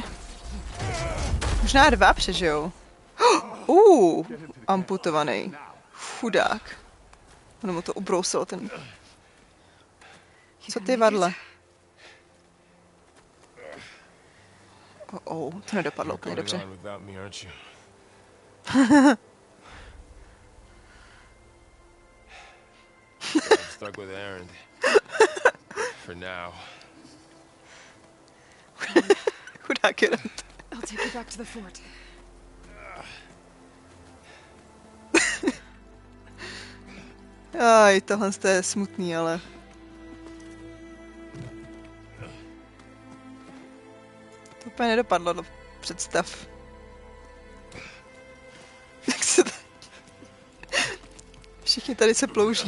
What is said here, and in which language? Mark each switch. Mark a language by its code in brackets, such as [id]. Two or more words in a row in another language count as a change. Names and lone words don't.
[cs] Možná 2 přežijou. Amputovaný. Chudák. Ono mu to ubrousilo ten... Co ty, Varle? To nedopadlo úplně dobře. [en] I'm stuck with Aaron. For now. [cs] Chudák Aaron. [en] I'll take you back to the fort. [cs] Aj, tohle je smutný, ale... To úplně nedopadlo do představ. Jak se to... Všichni tady se plouží.